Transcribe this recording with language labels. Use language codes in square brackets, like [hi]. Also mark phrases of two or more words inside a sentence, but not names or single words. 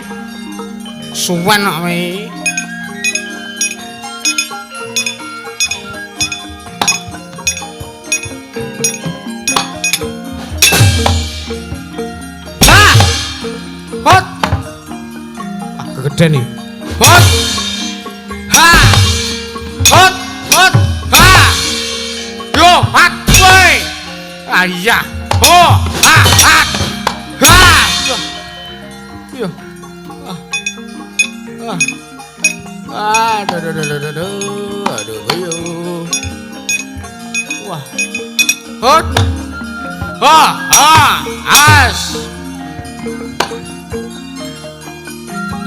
[jv] Suwen kok kowe. Ha! Hot. Kegeden iki. Hot. Ha! Hot, hot. Ha! Yo, hat kowe. Ah iya. Oh, ha, ha. Ha! Yo. Aduh, ayo. Wah. Hot. Ha, as.